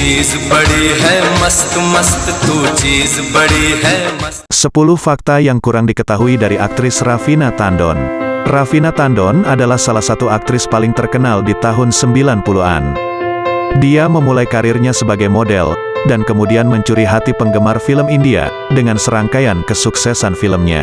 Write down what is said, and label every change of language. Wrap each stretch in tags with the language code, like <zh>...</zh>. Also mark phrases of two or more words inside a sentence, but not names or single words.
<hi>बड़ी है मस्त मस्त तू चीज बड़ी है मस्त</hi> <id>10 fakta yang kurang diketahui dari aktris Raveena Tandon. Raveena Tandon adalah salah satu aktris paling terkenal di tahun 90-an. Dia memulai karirnya sebagai model, dan kemudian mencuri hati penggemar film India, dengan serangkaian kesuksesan filmnya.</id>